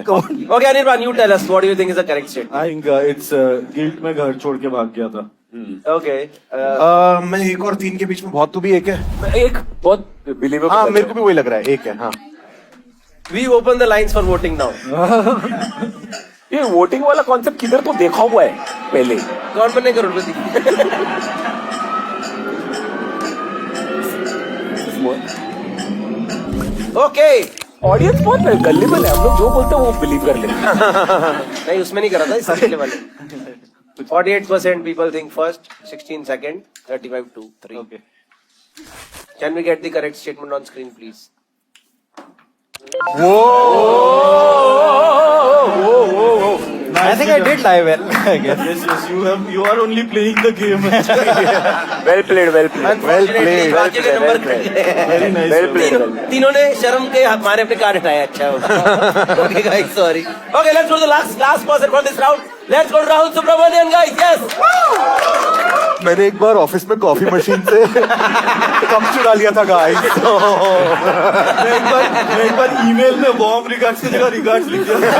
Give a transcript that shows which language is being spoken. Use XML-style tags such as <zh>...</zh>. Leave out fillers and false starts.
<en>Okay, Anirban, you tell us what do you think is the correct statement? I think it's guilt</en> <hi>में घर छोड़ के भाग गया था।</hi> <en>Okay.</en> <hi>मैं 1 और 3 के बीच में बहुत, तो भी 1 है। एक बहुत बिलीवेबल। हाँ, मेरे को भी वही लग रहा है, 1 है। हाँ,</hi> <en>We open the lines for voting now.</en> <hi>ये वोटिंग वाला कॉन्सेप्ट किधर तो देखा हुआ है पहले। कौन बने करोड़पति? ओके, ऑडियंस बहुत गल्लीबल है, हम लोग जो बोलते हैं वो बिलीव कर लेते हैं। नहीं उसमें नहीं करा था, इस पिछले वाले।</hi> <en>48% people think first, 16 second, 35-3. Okay. Can we get the correct statement on screen, please? I think I did lie well, I guess. Yes, you are only playing the game. Well played, well played.</en> <hi>Unfortunately, बाकी के number</hi> <en>Very nice. Well played.</en> <hi>तीनों ने शर्म के हमारे अपने card हटाए।</hi> <en>अच्छा okay guys, sorry. Okay, let's go to the last person for this round. Let's go to Rahul Subramanian, guys. Yes.</en> <hi>मैंने एक बार ऑफिस में कॉफी मशीन से कप चुरा लिया था गाइस। मैं एक बार ईमेल में बॉम्ब रिगार्ड्स की जगह रिगार्ड्स लिख दिया।</hi>